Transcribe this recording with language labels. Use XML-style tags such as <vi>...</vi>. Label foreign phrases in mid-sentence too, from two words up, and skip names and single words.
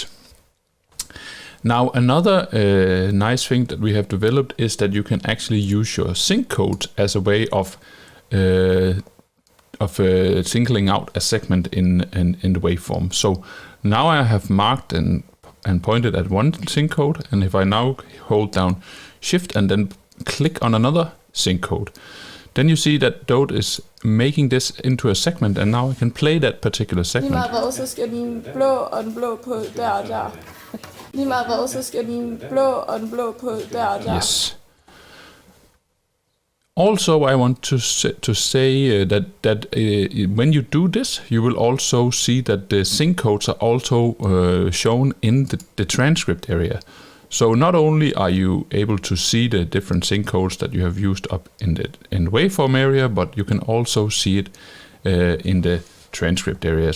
<en>Now another nice thing that we have developed is that you can actually use your sync code as a way of singling out a segment in the waveform. So now I have marked and point it at one sync code, and if I now hold down Shift and then click on another sync code, then you see that DOTE is making this into a segment, and now I can play that particular segment.</en> <da>Lige meget hvad, så skal den blå og den blå på der og der. Lige meget hvad, så skal den blå og den blå på der og der.</da> <en>Yes. Also, I want to say that when you do this, you will also see that the sync codes are also shown in the transcript area. So not only are you able to see the different sync codes that you have used up in the waveform area, but you can also see it in the transcript area.</en>